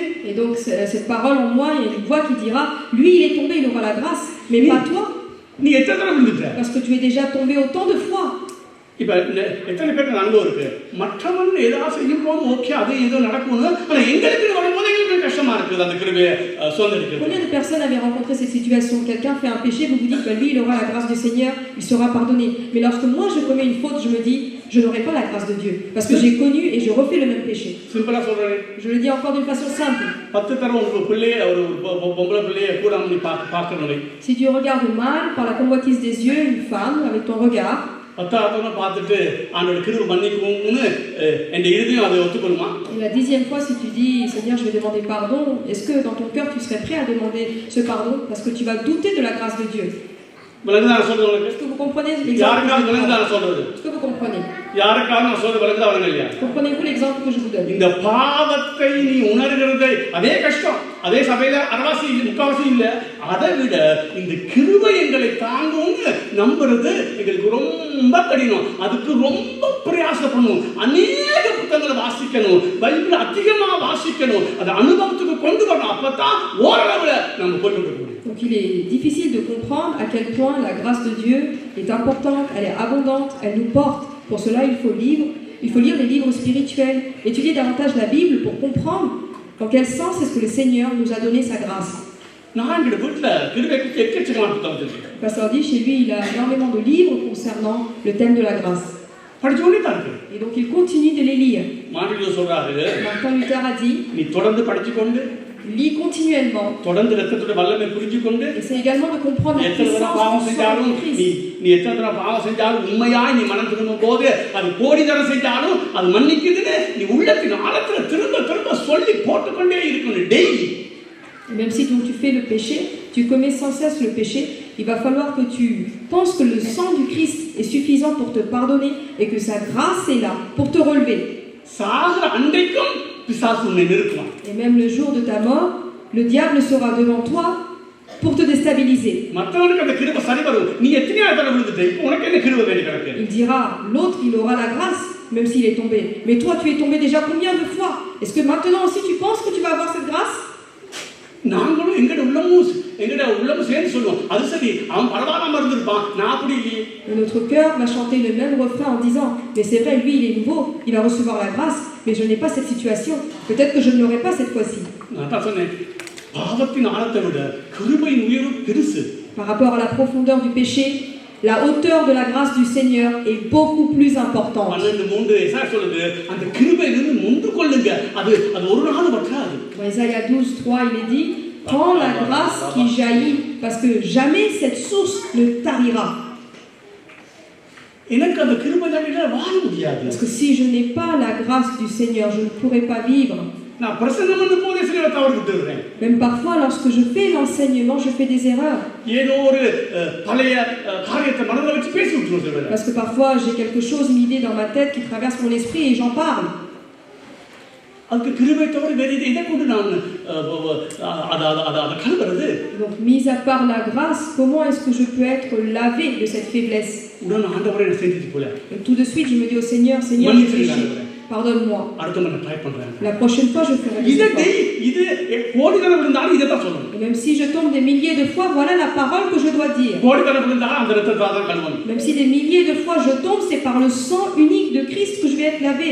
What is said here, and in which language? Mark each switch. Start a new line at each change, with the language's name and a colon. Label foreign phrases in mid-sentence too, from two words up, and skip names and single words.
French: Et donc cette parole en moi, il y a une voix qui dira lui il est tombé, il aura la grâce, mais pas toi,
Tamil: நீ எத்தனை தடவை விழுந்துட்ட?
French: parce que tu es déjà tombé autant de fois.
Tamil: இப்ப எத்தனை பேருக்கு அனுபவம் இருக்கு, மற்றவன் ஏதாவது செய்யும் போது ஓகே அது ஏதோ நடக்கும்னு, ஆனா எங்களுக்கு வரும்போது எங்களுக்கு கஷ்டமா இருக்குது அந்த கிருபையை சுதந்திரிக்கிறது.
French: Combien de personnes avaient rencontré cette situation? Quelqu'un fait un péché, vous vous dites lui il aura la grâce du Seigneur, il sera pardonné. Mais lorsque moi je commets une faute, je me dis je n'aurai pas la grâce de Dieu parce que j'ai connu et je refais le même péché.
Tamil: சிம்பிளா சொல்றேன்,
French: Je le dis encore d'une façon simple.
Tamil: 10 தடவை உங்க பிள்ளைய ஒரு பொம்பளை பிள்ளைய கூட நீ பார்க்கணும்.
French: Si tu regardes mal par la convoitise des yeux une femme avec ton regard,
Tamil: 10வது தடவை பார்த்துட்டு ஆண்டவருடைய கிருபை மன்னிக்கும்னு என் இதயம் அதை ஒத்துக்கொள்ளுமா?
French: et la 10e fois si tu dis Seigneur je vais demander pardon, est-ce que dans ton cœur tu serais prêt à demander ce pardon parce que tu vas douter de la grâce de Dieu?
Tamil: விளங்குதா சொல்றது உங்களுக்கு?
French: Est-ce que vous comprenez l'exemple?
Tamil: யாருக்காவது விளங்குதா சொல்றது?
French: Est-ce que vous comprenez?
Tamil: யாருக்காவது நான் சொல்றது விளங்குதா விளங்க இல்லையா?
French: Comprenez-vous l'exemple que je vous donne?
Tamil: இந்த பாவத்தை நீ உணர்கிறதை அதே கஷ்டம், அதே சபையில அரவாசி முக்காவாசி இல்ல, அதை விட இந்த கிருபை எங்களை தாங்கும்னு நம்புறது எங்களுக்கு ரொம்ப கடினம். அதுக்கு ரொம்ப பிரயாசப்படணும், அநேக புத்தகங்களை வாசிக்கணும், பைபிள் அதிகமா வாசிக்கணும், அதை அனுபவத்துக்கு கொண்டு வரணும், அப்பதான் ஓரளவுல நம்ம போய்ட்டு இருக்கணும்.
French: Donc il est difficile de comprendre à quel point la grâce de Dieu est importante, elle est abondante, elle nous porte. Pour cela il faut lire les livres spirituels, étudier davantage la Bible pour comprendre dans quel sens est-ce que le Seigneur nous a donné sa grâce.
Tamil: நான் எங்க வீட்டுல கிருபைக்கு எக்கச்சக்கமான புத்தகம் இருக்கு.
French: Le pasteur dit chez lui il a énormément de livres concernant le thème de la grâce.
Tamil: படிச்சோனே தான் இருக்கு.
French: Et donc il continue de les lire.
Tamil: மார்ட்டின் சொல்றாரு,
French: Martin Luther a dit
Tamil: நீ தொடர்ந்து படிச்சுக்கொண்டு
French: lis continuellement.
Tamil: தொடர்ந்து ரத்தத்துடைய வல்லமை புரிஞ்சுக்கொண்டு
French: Essaie également de comprendre la
Tamil: எத்தனை தடவை பாவம்
French: puissance du
Tamil: செஞ்சாலும்
French: sang de
Tamil: நீ
French: Christ.
Tamil: நீ எத்தனை தடவை பாவம் செஞ்சாலும் உண்மையாய் நீ மனம் திரும்பும் போது அது கோடி தடவை செஞ்சாலும் அது மன்னிக்குதுன்னு நீ உள்ளத்தின் ஆழத்துல திரும்ப திரும்ப சொல்லி போட்டுக்கொண்டே இருக்கணும் டெய்லி.
French: Et même si donc tu fais le péché, tu commets sans cesse le péché, il va falloir que tu penses que le sang du Christ est suffisant pour te pardonner et que sa grâce est là pour te relever.
Tamil: சாகுற அன்றைக்கும் பிசாசு உன்னை நிறுத்துவான்.
French: Et même le jour de ta mort, le diable sera devant toi pour te déstabiliser.
Tamil: மற்றவனுக்கு அந்த கிருபை சரி வரும், நீ எத்தனையோ தடவை விழுந்துட்ட, இப்போ உனக்கு என்ன கிருபை வேண்டி கிடக்கு?
French: Il dira, l'autre il aura la grâce même s'il est tombé. Mais toi tu es tombé déjà combien de fois? Est-ce que maintenant aussi tu penses que tu vas avoir cette grâce?
Tamil: நாங்களும் எங்கட உள்ளமும் சேர்ந்து சொல்லுவோம் அது சரி அவன் பரவாயில்லாம இருந்திருப்பான் நான் அப்படி இல்லையே.
French: Et notre cœur va chanter le même refrain en disant mais c'est vrai, lui il est nouveau, il va recevoir la grâce, mais je n'ai pas cette situation, peut-être que je ne l'aurai pas cette fois-ci.
Tamil: நான் தான் சொன்னேன் பாவத்தின் ஆழத்தை விட கிருபையின் உயர்வு பெருசு.
French: Par rapport à la profondeur du péché, la hauteur de la grâce du Seigneur est beaucoup plus importante.
Tamil: 12:3 எசாயா சொல்லுது அந்த கிருபையிலிருந்து முந்து கொள்ளுங்க அது ஒரு நாள் வற்றாது.
French: Dans Isaïe 12:3 il est dit prends la grâce qui jaillit parce que jamais cette source ne tarira.
Tamil: எனக்கு அந்த கிருபையில வாழ முடியாது.
French: Parce que si je n'ai pas la grâce du Seigneur, je ne pourrai pas vivre.
Tamil: நான் பிரசங்கம் பண்ணும் போதே சில தவறு விட்டுறேன்.
French: Même parfois lorsque je fais l'enseignement, je fais des erreurs.
Tamil: ஏதோ ஒரு பழைய காரியத்தை மனதில் வச்சு பேசி விட்டுறேன்.
French: Parce que parfois j'ai quelque chose, une idée dans ma tête qui traverse mon esprit et j'en parle.
Tamil: அதுக்கு கிருபை தவிர வேற இதை கொண்டு நான் அதை கழுவுறது.
French: Donc mis à part la grâce, comment est-ce que je peux être lavé de cette faiblesse?
Tamil: உடனே ஆண்டவரே என்ன செஞ்சிட்டு போல.
French: Et tout de suite je me dis au Seigneur, Seigneur, j'ai péché. Pardonne-moi.
Tamil: அடுத்த முறை ட்ரை பண்றேன்.
French: La prochaine fois je ferai des efforts.
Tamil: இது கோடிக்கணக்கில் இருந்தாலும் இதை தான் சொல்லணும்.
French: Et même si je tombe des milliers de fois, voilà la parole que je dois dire.
Tamil: கோடிக்கணக்கில் இருந்தாலும் அந்த ரத்தத்தை தான் கழுவணும்.
French: Même si des milliers de fois je tombe, c'est par le sang unique de Christ que je vais être lavé.